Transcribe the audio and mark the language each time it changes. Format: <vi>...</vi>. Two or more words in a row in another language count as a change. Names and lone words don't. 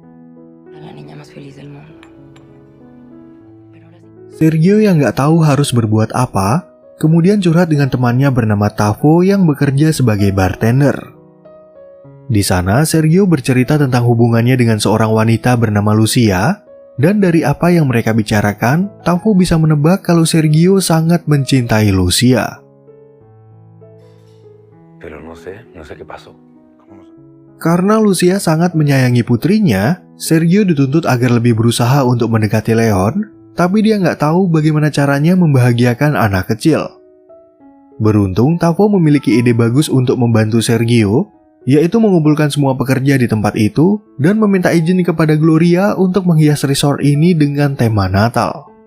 <id>Sergio yang nggak tahu harus berbuat apa, kemudian curhat dengan temannya bernama Tavo yang bekerja sebagai bartender. Di sana, Sergio bercerita tentang hubungannya dengan seorang wanita bernama Lucia, dan dari apa yang mereka bicarakan, Tavo bisa menebak kalau Sergio sangat mencintai Lucia.</id> <es>Pero no sé qué pasó.</es> <id>Karena Lucia sangat menyayangi putrinya, Sergio dituntut agar lebih berusaha untuk mendekati Leon, tapi dia nggak tahu bagaimana caranya membahagiakan anak kecil. Beruntung, Tavo memiliki ide bagus untuk membantu Sergio, yaitu mengumpulkan semua pekerja di tempat itu dan meminta izin kepada Gloria untuk menghias resort ini dengan tema Natal.</id>